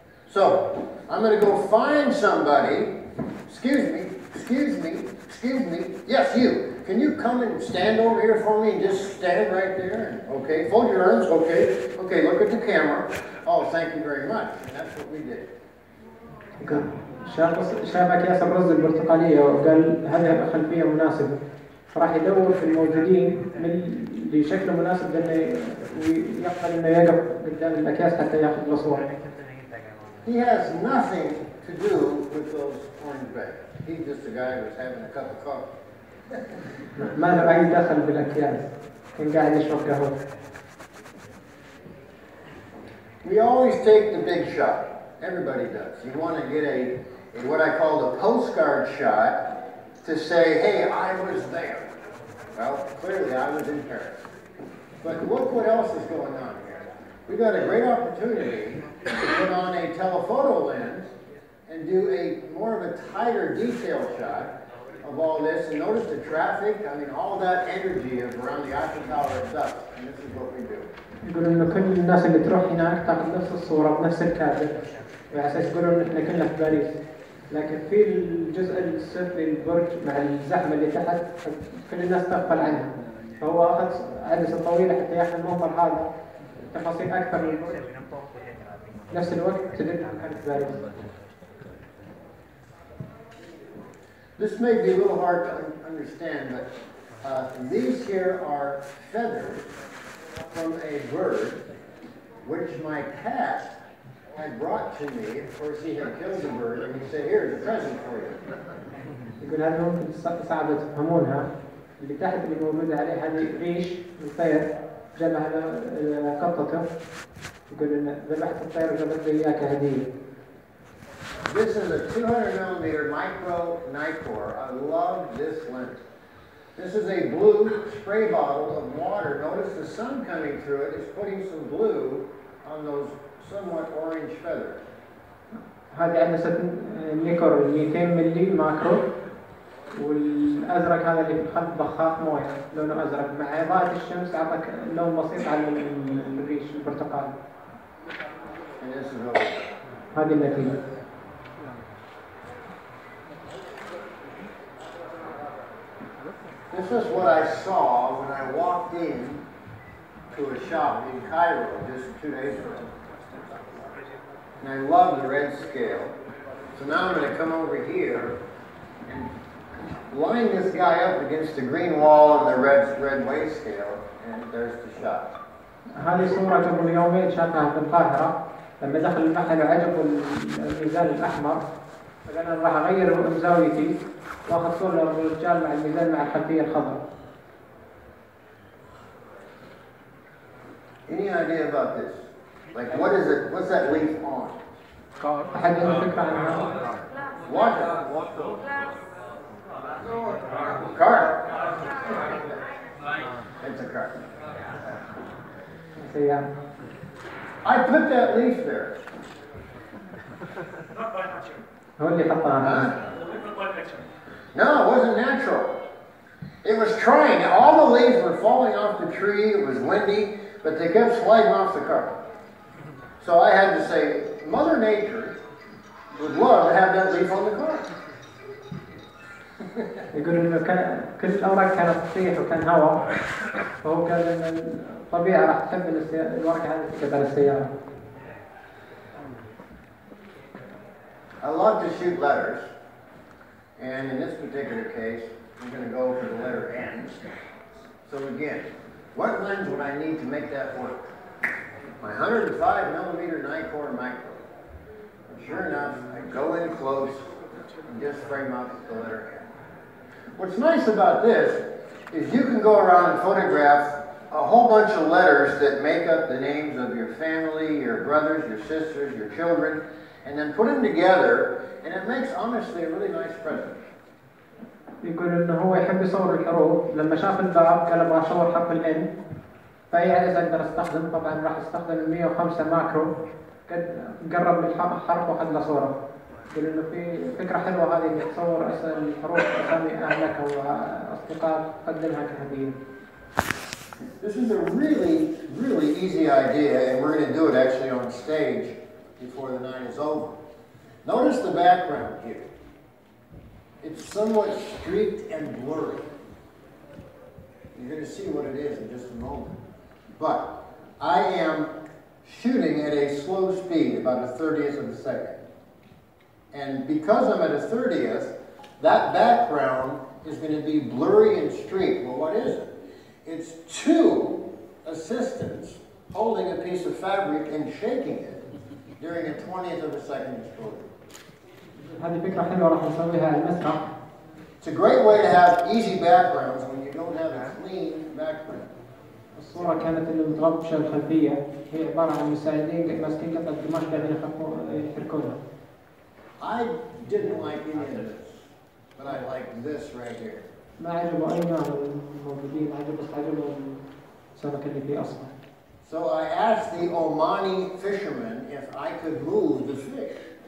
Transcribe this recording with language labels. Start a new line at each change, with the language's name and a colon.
English: So, I'm going to go find somebody, excuse me, yes, you. Can you come and stand over here for me and just stand right there? Okay, fold your arms, okay, look at the camera. Oh, thank you very much, and that's what we did.
Arabic: شاف أكياس الرز البرتقالية وقال هذه خلفية مناسبة فراح يدور في الموجودين من اللي شكله مناسب لأنه يقبل إنه يقف قدام الأكياس حتى ياخذ له صورة.
English: He has nothing to do with those orange bags. He's just a guy who's having a cup of coffee.
Arabic: ما له أي دخل بالأكياس كان قاعد يشرب قهوة.
English: We always take the big shot. Everybody does. You want to get a what I call a postcard shot to say, hey, I was there. Well, clearly I was in Paris. But look what else is going on here. We got a great opportunity to put on a telephoto lens and do a more of a tighter detail shot of all this. And notice the traffic, I mean, all that energy of around the Eiffel Tower itself. And this is what we do.
Arabic: يقول إنه كل الناس اللي تروح هناك تاخذ نفس الصورة بنفس الكادر وعلى أساس يقولون إن إحنا كنا في باريس. لكن في الجزء السفلي البرج مع الزحمة اللي تحت كل الناس تغفل عنها. فهو أخذ عدسة طويلة حتى ياخذ المنظر هذا تفاصيل أكثر للبرج. نفس الوقت تدل عن باريس.
English: This may be a little hard to understand, but these here are feathers from a bird, which my cat had brought to me. Of course, he had killed the bird, and he said, "Here's a present for you."
Arabic: يقول هذه ممكن صعبة تفهمونها. اللي تحت اللي موجودة عليه هذه ريش الطير جابها قطته. يقول إن ذبحت الطير وجابت لي إياه كهدية.
English: This is a 200mm micro Nikon. I love this lens. This is a blue spray bottle of water. Notice the sun coming through it is putting some blue on those somewhat orange feathers.
Arabic: هذه عدسة نيكون 200 ملي ماكرو، والأزرق هذا اللي في الخلف بخاخ موية لونه أزرق، مع إضاءة الشمس أعطاك لون بسيط على الريش البرتقالي. هذه النتيجة.
English: This is what I saw when I walked in to a shop in Cairo just 2 days ago. And I love the red scale. So now I'm going to come over here and line this guy up against the green wall and the red weight scale, and there's the shot.
Arabic: هذه صورة قبل يومين شافها في القاهرة لما دخل المحل وعجبه الميزان الأحمر، فقال أنا راح أغير زاويتي وآخذ صورة للرجال مع الميزان مع الخلفية الخضراء.
English: Any idea about this? Like, what is it? What's that leaf on?
Arabic: أحد عنده فكرة عنها؟
English: Water. Cart. It's a cart.
Arabic: سيارة.
English: I put that leaf there.
Arabic: هو اللي حطها.
English: No, it wasn't natural. It was trying. All the leaves were falling off the tree. It was windy, but they kept sliding off the cart. So I had to say, Mother Nature would love to have that leaf on the cart.
Arabic: يقول إنه كل الأوراق كانت تطيح وكان هواء، فهو قال إن الطبيعة راح تحب الورقة هذه تكتب على السيارة.
English: I love to shoot letters, and in this particular case, I'm going to go for the letter N. So again, what lens would I need to make that work? My 105mm Nikon micro. And sure enough, I go in close and just frame up the letter N. What's nice about this is you can go around and photograph a whole bunch of letters that make up the names of your family, your brothers, your sisters, your children, and then put them together, and it makes, honestly, a really nice present.
Arabic: يقول إنه هو يحب يصور الحروف، لما شاف الباب قال أبغى أصور حرف الN، فأي عدسة أقدر أستخدم، طبعا راح أستخدم 105 ماكرو، قد قرب من الحرف وأخذ له صورة. يقول إنه في فكرة حلوة هذه إنك تصور الحروف أسامي أهلك أو أصدقائك تقدمها كهدية.
English: This is a really, really easy idea, and we're going to do it actually on stage before the night is over. Notice the background here. It's somewhat streaked and blurry. You're going to see what it is in just a moment. But I am shooting at a slow speed, about a 30th of a second. And because I'm at a 30th, that background is going to be blurry and streaked. Well, what is it? It's two assistants holding a piece of fabric and shaking it during a 20th of a second exposure.
Arabic: هذه فكرة حلوة راح نسويها على المسرح.
English: It's a great way to have easy backgrounds when you don't have a clean background.
Arabic: الصورة كانت اللي متغطشة الخلفية هي عبارة عن مساعدين ماسكين قطعة قماش قاعدين يحركونها.
English: I didn't like any of this, but I like this right here.
Arabic: ما عجبه أي نوع من الموجودين، عجبه السمك اللي فيه أصفر.
English: So I asked the Omani fisherman if I could move the fish.